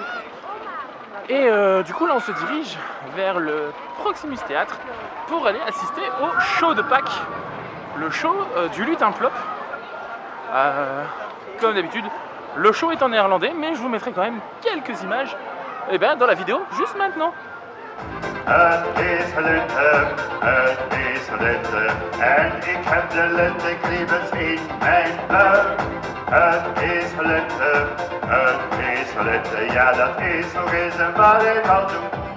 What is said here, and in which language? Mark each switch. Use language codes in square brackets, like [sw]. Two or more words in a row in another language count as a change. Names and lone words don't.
[fr] Et du coup, là, on se dirige vers le Proximus Théâtre pour aller assister au show de Pâques, le show du Lutin Plop. Comme d'habitude, le show est en néerlandais, mais je vous mettrai quand même quelques images dans la vidéo juste maintenant. [nl] Het is lente, en ik heb de lentekriebels in mijn buik. Het is lente, ja dat is nog eens een waarheid al doen.